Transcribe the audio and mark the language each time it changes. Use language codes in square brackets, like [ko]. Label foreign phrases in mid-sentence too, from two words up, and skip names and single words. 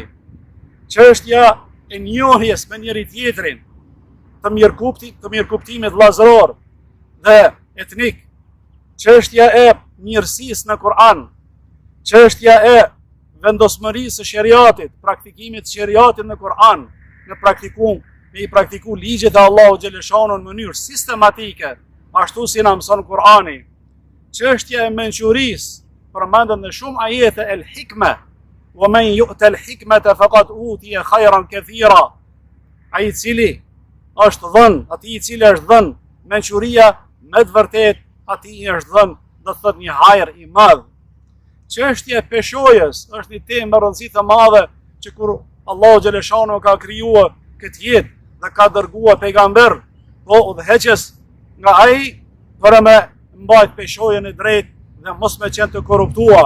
[sq] Çështja e njohjes me njëri tjetrin, të mirëkuptimit vllazëror dhe etnik, çështja e mirësisë në Kur'an, çështja e vendosmërisë së shariatit, praktikimit të shariatit në Kur'an, me i praktiku ligjet e Allahu xhaleshanu në mënyrë sistematike, ashtu si na mëson Kur'ani. Çështja e mençurisë, përmendet në shumë ajete [ar] الحكمة ومن يؤت الحكمة فقد أوتي خيرا كثيرا. [sq] Ai i cili është dhënë, atij i cili është dhënë mençuria, me të vërtetë atij është dhënë, do të thotë një hajër i madh. Çështja e peshojës është një temë me rëndësi të madhe që kur Allahu xhaleshanu ka krijuar këtë jetë dhe ka dërguar pejgamber, po udhëheqës nga ai për me mbajt peshojën e drejtë dhe mos me qenë të korruptuar.